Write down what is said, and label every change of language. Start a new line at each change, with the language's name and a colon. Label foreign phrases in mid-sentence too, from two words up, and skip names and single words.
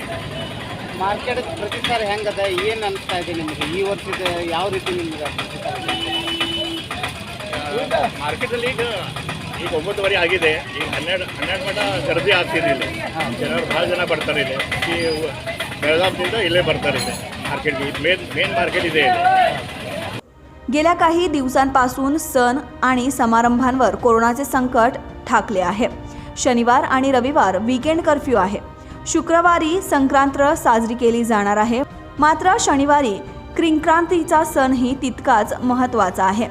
Kannada: ಮಾರ್ಕೆಟ್ ಪ್ರತಿಸಾರ ಹೆಂಗದ, ಏನು ಅನಿಸ್ತಾ ಇದೆ ನಿಮಗೆ? ಈ ವರ್ಷದ ಯಾವ ರೀತಿ ನಿಮ್ಗೆ ಮಾರ್ಕೆಟಲ್ಲಿ ಈಗ 9:30 ಆಗಿದೆ। ಈಗ 12 ಮಟ ಗರ್ದಿ ಆಗ್ತಿರಲಿಲ್ಲ। ಜನರು ಭಾಳ ಜನ ಬರ್ತಾರೆ ಇಲ್ಲಿ, ಈ ಬೆಳಗಾವಿಯಿಂದ ಇಲ್ಲೇ ಬರ್ತಾರೆ ಇಲ್ಲಿ मार्केट।
English: main market
Marathi: इथे आहे। गेल्या काही दिवसांपासून सण आणि समारंभांवर कोरोनाचे संकट ठाकले आहे। शनिवार आणि रविवार
English: weekend curfew
Marathi: आहे। शुक्रवारी संक्रांत साजरी केली जाणार आहे। मात्र शनिवारी किंक्रांतीचा सणही तितकाच महत्त्वाचा आहे।